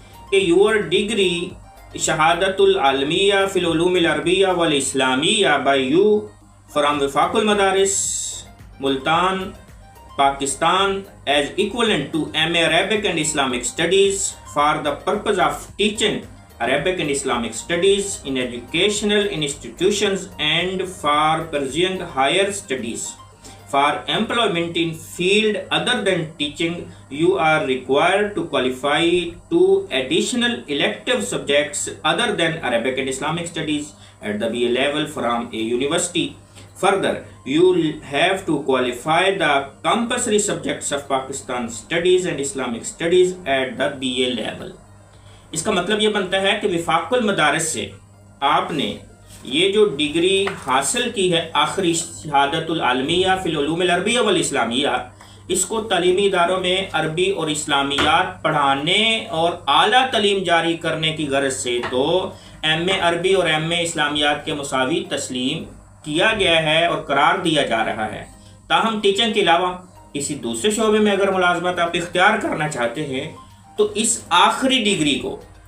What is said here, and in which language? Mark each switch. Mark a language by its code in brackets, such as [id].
[en] کہ your degree شہادت العالمیہ فی العلوم العربیہ والاسلامیہ by you from Wifaq ul-Madaris Multan Pakistan is equivalent to MA Arabic and Islamic Studies for the purpose of teaching Arabic and Islamic Studies in educational institutions and for pursuing higher studies. For employment in field other than teaching, you are required to qualify to additional elective subjects other than Arabic and Islamic Studies at the BA level from a university. Further, you have to qualify the compulsory subjects of Pakistan Studies and Islamic Studies at the BA level. [ur] اس کا مطلب یہ بنتا ہے کہ وفاق المدارس سے آپ نے یہ جو ڈگری حاصل کی ہے آخری شہادت العالمیہ فی العلوم العربیہ والاسلامیہ، اس کو تعلیمی اداروں میں عربی اور اسلامیات پڑھانے اور اعلیٰ تعلیم جاری کرنے کی غرض سے تو ایم اے عربی اور ایم اے اسلامیات کے مساوی تسلیم کیا گیا ہے اور قرار دیا جا رہا ہے۔ تاہم ٹیچنگ کے علاوہ کسی دوسرے شعبے میں اگر ملازمت آپ اختیار کرنا چاہتے ہیں تو اس آخری ڈگری کو